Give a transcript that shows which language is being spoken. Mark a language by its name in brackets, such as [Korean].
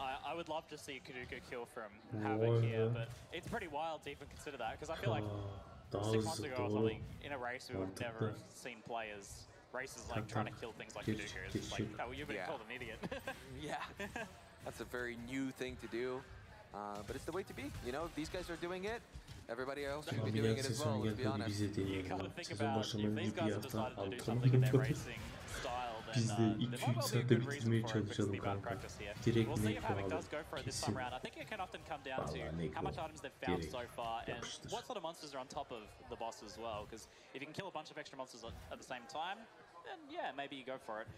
[English] I would love to see a Kuduku kill from Havoc here, but it's pretty wild to even consider that, because I feel like 6 months ago or something, in a race we would never have seen players, races like trying to kill things like Kuduku. It's just like, oh, you've been called an idiot. Yeah, that's a very new thing to do, but it's the way to be. You know, if these guys are doing it, everybody else should be doing it as well, let's be honest. You gotta think about if these guys have decided to do something in their racing style, [Turkish] biz de 2-3 saatte bitirmeye çalışalım kanka. Direkt Necro alıp kesin. [English] I think it can often come down to how much items they've found so far and what sort of monsters are on top of the boss as well. Because if you can kill a bunch of extra monsters at the same time, then yeah, maybe you go for it.